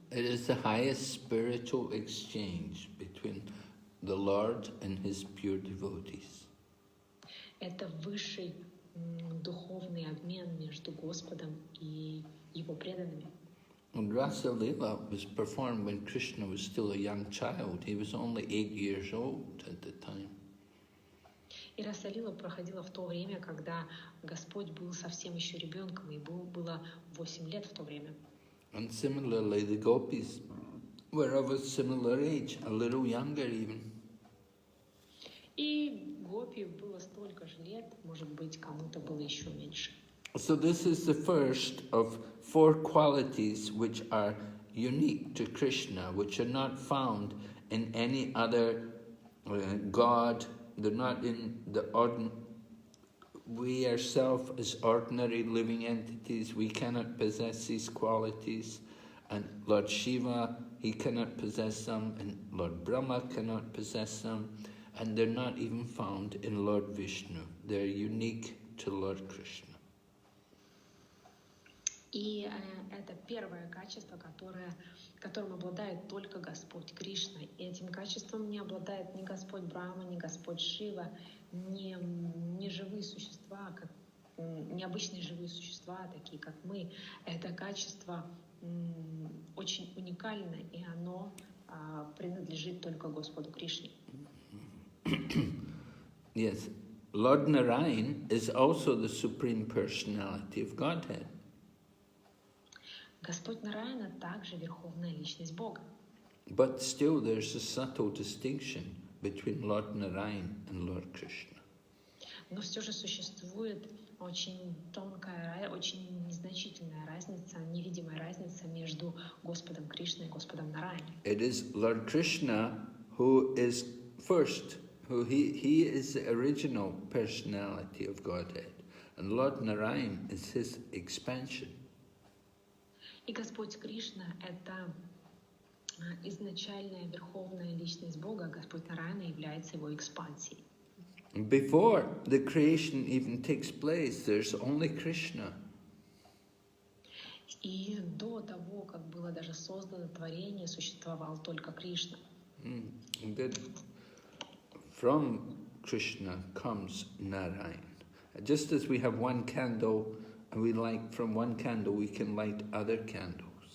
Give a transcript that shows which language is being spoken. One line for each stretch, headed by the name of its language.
English: It is the highest spiritual exchange between the Lord and His pure devotees.
Russian: Это высший духовный обмен между Господом и Его преданными.
English: And Rasa Lila was performed when Krishna was still a young child. He was only 8 years old at the time.
Russian: И Раса Лила проходила в то время, когда Господь был совсем еще ребенком, и было 8 лет в то время.
English: And similarly, the gopis were of a similar age, a little younger even.
Russian: И гопи было столько же лет, может быть, кому-то было еще меньше.
English: So this is the first of 4 qualities which are unique to Krishna, which are not found in any other god. They're not in the ordinary. We ourselves, as ordinary living entities, we cannot possess these qualities. And Lord Shiva, he cannot possess them, and Lord Brahma cannot possess them. And they're not even found in Lord Vishnu. They're unique to Lord Krishna.
Russian: И это первое качество, которым обладает только Господь Кришна. И этим качеством не обладает ни Господь Брахма, ни Господь Шива, ни живые существа, необычные живые существа, такие как мы. Это качество очень уникально, и оно принадлежит только Господу Кришне.
English: Yes, Lord Narayan is also the Supreme Personality of Godhead.
Russian: Господь Нараяна также верховная личность Бога.
English: But still there's a subtle distinction between Lord Narayan and Lord Krishna.
Russian: Но все же существует очень тонкая, очень незначительная разница, невидимая разница между Господом Кришной и Господом Нараяной.
English: It is Lord Krishna who is first, he is the original personality of Godhead, and Lord Narayan is his expansion.
Russian: И Господь Кришна — это изначальная верховная личность Бога, а Господь Нараяна является его экспансией.
English: Before the creation even takes place, there's only Kṛṣṇa.
Russian: И до того, как было даже создано творение, существовал только Кришна.
English: And then from Kṛṣṇa comes Narayan. Just as we have one candle, and we light from one candle, we can light other candles.